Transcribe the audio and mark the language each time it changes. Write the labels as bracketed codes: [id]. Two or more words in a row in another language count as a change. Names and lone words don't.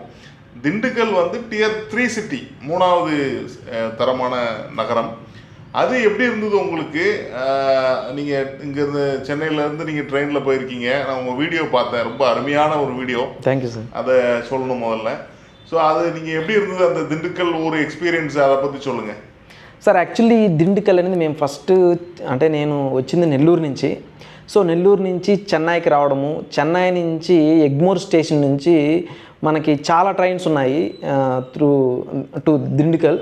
[ta] திண்டுக்கல் [en] tier 3 city, [ta] 3வது தரமான நகரம். அது எப்படி இருந்தது உங்களுக்கு? நீங்கள் இங்கேருந்து சென்னையிலேருந்து நீங்கள் ட்ரெயினில் போயிருக்கீங்க, நான் உங்கள் வீடியோ பார்த்தேன், ரொம்ப அருமையான ஒரு வீடியோ. [en] thank you sir. [ta] அதை சொல்லணும் முதல்ல. ஸோ அது நீங்கள் எப்படி இருந்தது அந்த திண்டுக்கல் ஒரு ఎక్స్పీరియన్స్, அதை పற்றி சொல்லுங்கள் [te] సార్. యాక్చువల్లీ దిండుకల్ అనేది మేము ఫస్ట్ అంటే నేను వచ్చింది నెల్లూరు నుంచి. సో నెల్లూరు నుంచి చెన్నైకి రావడము, చెన్నై నుంచి ఎగ్మోర్ స్టేషన్ నుంచి మనకి చాలా ట్రైన్స్ ఉన్నాయి టు దిండుకల్.